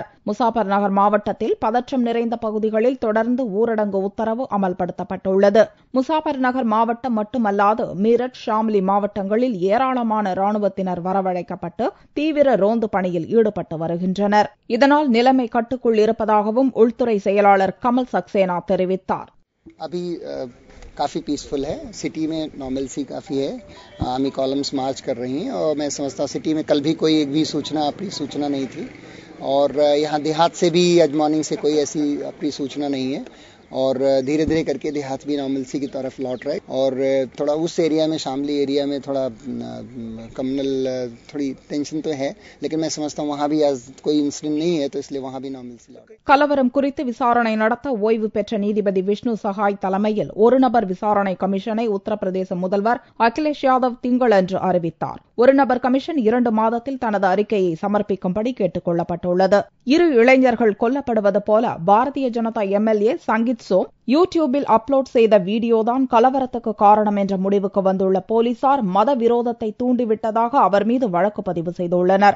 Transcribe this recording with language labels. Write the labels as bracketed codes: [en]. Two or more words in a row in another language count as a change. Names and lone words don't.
[ta] முசாஃபர் நகர் மாவட்டத்தில் பதற்றம் நிறைந்த பகுதிகளில் தொடர்ந்து ஊரடங்கு உத்தரவு அமல்படுத்தப்பட்டுள்ளது. முசாஃபர் நகர் மாவட்டம் மட்டுமல்லாது மீரட், ஷாம்லி மாவட்டங்களில் ஏராளமான ராணுவத்தினர் வரவழைக்கப்பட்டு தீவிர ரோந்து பணியில் ஈடுபட்டு வருகின்றனர். இதனால் நிலைமை கட்டுக்குள் இருப்பதாகவும் உள்துறை செயலாளர் கமல் சக்சேனா தெரிவித்தார். [hi] काफ़ी पीसफुल है, सिटी में नॉर्मलसी काफ़ी है. [en] army columns march [hi] कर रही हैं और मैं समझता हूँ सिटी में कल भी कोई एक भी अप्रिय सूचना नहीं थी और यहाँ देहात से भी आज मॉर्निंग से कोई ऐसी अप्रिय सूचना नहीं है और धीरे धीरे करके देहात भी नॉर्मलसी की तरफ लौट रहे और थोड़ा उस एरिया में शामली एरिया में थोड़ा कम्युनल थोड़ी टेंशन तो है, लेकिन मैं समझता हूँ वहाँ भी आज कोई इंसिडेंट नहीं है तो इसलिए वहाँ भी नॉर्मलसी लौट. [ta] கலவரம் குறித்து விசாரணை நடத்த ஓய்வு பெற்ற நீதிபதி விஷ்ணு சகாய் தலைமையில் ஒரு நபர் விசாரணை கமிஷனை உத்தரப்பிரதேச முதல்வர் அகிலேஷ் யாதவ் திங்களன்று அறிவித்தார். ஒரு நபர் கமிஷன் 2 மாதத்தில் தனது அறிக்கையை சமர்ப்பிக்கும்படி கேட்டுக் கொள்ளப்பட்டுள்ளது. 2 இளைஞர்கள் கொல்லப்படுவது போல பாரதிய ஜனதா எம்எல்ஏ சங்கீத் சோம் யூடியூபில் அப்லோட் செய்த வீடியோதான் கலவரத்துக்கு காரணம் என்ற முடிவுக்கு வந்துள்ள போலீசார் மத விரோதத்தை தூண்டிவிட்டதாக அவர் மீது வழக்கு பதிவு செய்துள்ளனர்.